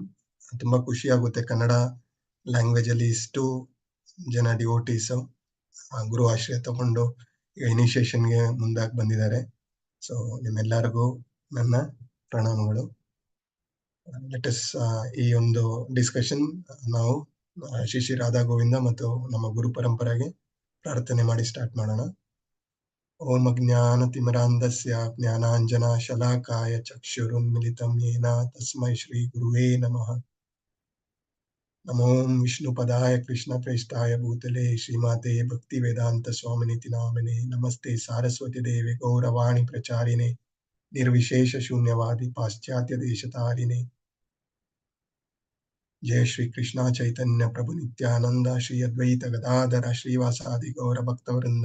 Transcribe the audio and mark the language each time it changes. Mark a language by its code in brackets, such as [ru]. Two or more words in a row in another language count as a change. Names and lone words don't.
[kn] ತುಂಬಾ ಖುಷಿ ಆಗುತ್ತೆ ಕನ್ನಡ ಲ್ಯಾಂಗ್ವೇಜ್ ಅಲ್ಲಿ ಇಷ್ಟು ಜನ ಡಿವೋಟೀಸ್ ಗುರು ಆಶ್ರಯ ತಗೊಂಡು ಇನಿಷಿಯೇಷನ್ಗೆ ಮುಂದಾಗಿ ಬಂದಿದ್ದಾರೆ. ಸೊ ನಿಮ್ಮೆಲ್ಲರಿಗೂ ನನ್ನ ಪ್ರಣಾಮಗಳು. ಲೆಟಸ್ ಈ ಒಂದು ಡಿಸ್ಕಷನ್ ನಾವು ಶ್ರೀ ಶ್ರೀ ರಾಧಾ ಗೋವಿಂದ ಮತ್ತು ನಮ್ಮ ಗುರು ಪರಂಪರೆಗೆ ಪ್ರಾರ್ಥನೆ ಮಾಡಿ ಸ್ಟಾರ್ಟ್ ಮಾಡೋಣ. [sa] ಓಂ ಅಜ್ಞಾನತಿಮಿರಾಂಧಸ್ಯ ಜ್ಞಾನಾಂಜನಶಲಾಕಾಯ ಚಕ್ಷುರುನ್ಮಿಲಿತಂ ಯೇನ ತಸ್ಮೈ ಶ್ರೀ ಗುರುವೇ ನಮಃ. ನಮೋ ವಿಷ್ಣುಪದಾಯ ಕೃಷ್ಣಪ್ರೇಷ್ಠಾಯ ಭೂತಲೆ ಶ್ರೀಮಾತೆ ಭಕ್ತಿವೇದಾಂತ ಸ್ವಾಮಿನಿತಿ ನಾಮಿನೇ. ನಮಸ್ತೆ ಸಾರಸ್ವತಿ ದೇವಿ ಗೌರವಾಣಿ ಪ್ರಚಾರಿಣೆ ನಿರ್ವಿಶೇಷ ಶೂನ್ಯವಾದಿ ಪಾಶ್ಚಾತ್ಯ ದೇಶತಾರಿಣೆ. जय श्री कृष्ण चैतन्य प्रभु नित्यानंद श्री अद्वैत गदाधर श्रीवासादि गौर भक्तवृंद.